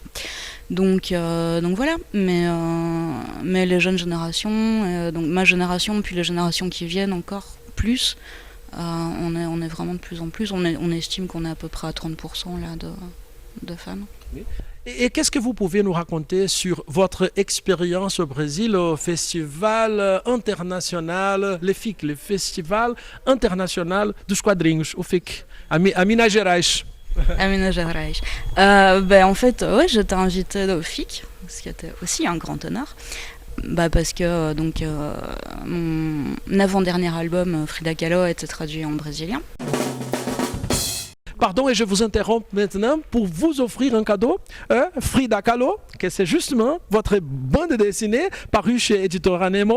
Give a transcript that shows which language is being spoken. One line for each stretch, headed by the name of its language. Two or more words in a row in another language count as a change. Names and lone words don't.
French: Donc voilà, mais les jeunes générations, donc ma génération, puis les générations qui viennent encore plus, on est vraiment de plus en plus, on estime qu'on est à peu près à 30% là de femmes. Oui. Et qu'est-ce que vous pouvez nous raconter sur votre expérience au Brésil, au Festival International, le FIC, le Festival International dos Quadrinhos, o FIC, à Minas Gerais? À Minas Gerais. En fait, j'étais invitée au FIC, ce qui était aussi un grand honneur. Parce que mon avant-dernier album, Frida Kahlo, a été traduit en brésilien. Pardon, et je vous interromps maintenant pour vous offrir un cadeau, Frida Kahlo, que c'est justement votre bande dessinée parue chez Editora Nemo.